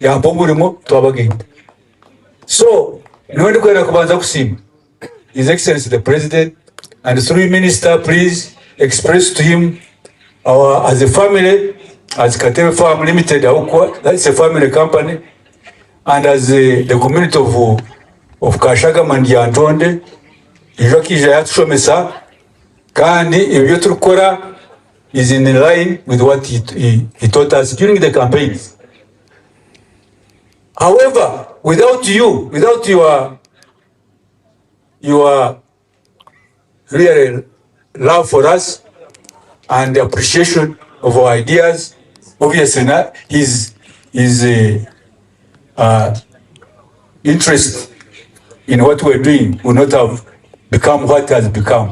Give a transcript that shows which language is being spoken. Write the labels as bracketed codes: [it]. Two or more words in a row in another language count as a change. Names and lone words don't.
[nyn] yamba omulimo twabagenda. [en] So [nyn] niwe ndikwenda kubanza kusima [en] His Excellency the President, and through Minister, please express to him our, as a family, as Katebe Farm Limited, that's a family company, and as the community of Kashagama and Lyatonde, [nyn] ijokije yatushomesa kandi ibyo turukora [en] is in line with what he taught us during the campaigns. However, without you, without your really love for us and appreciation of our ideas, obviously his interest in what we're doing would not have become what has become.